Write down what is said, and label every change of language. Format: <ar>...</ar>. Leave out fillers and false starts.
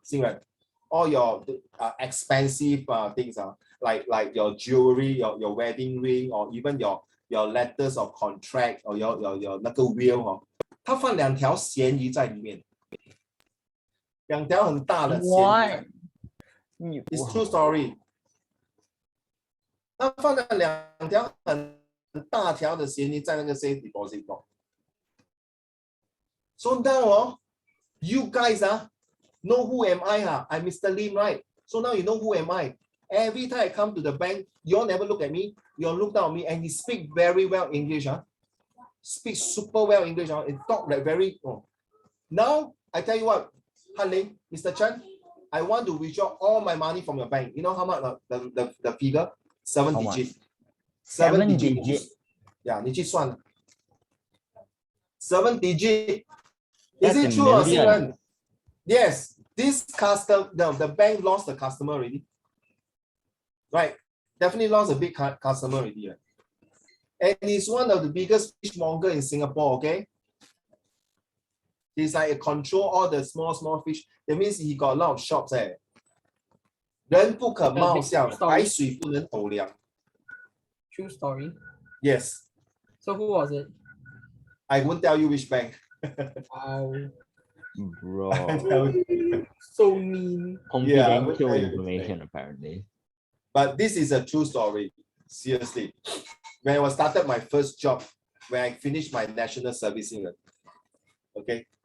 <en>新人 all your expensive things like your jewelry, your wedding ring, or even your letters of contract or your 那个 will</en> <zh>他放2条咸鱼在里面，2条很大的咸鱼。</zh> <en>It's true story.</en> <zh>他放了2条很大条的协议在那个 safe deposit box.</zh> <en>So now, you guys know who am I? I'm Mr. Lim, right? So now you know who am I. Every time I come to the bank, you all never look at me. You all look down at me, and he speak very well English. Speak super well English. And talk like very. Now I tell you what, Han Ling, Mr. Chan, I want to withdraw all my money from your bank. You know how much the figure? 7 digit. 7 digit. Yeah,</en> <zh>你去算.</zh> <en>7 digit. Is it true or Xingren? Yes. This customer, the bank lost the customer already. Right. Definitely lost a big customer already. Right? And he's one of the biggest fishmonger in Singapore, okay? He's like control all the small fish. That means he got a lot of shops.</en> <zh>人不可貌相，海水不能斗量。</zh> <en>True story. Yes. So who was it? I won't tell you which bank. Bro. So mean. Confidential information, apparently. But this is a true story. Seriously. When I started my first job, when I finished my national servicing. Okay.</en>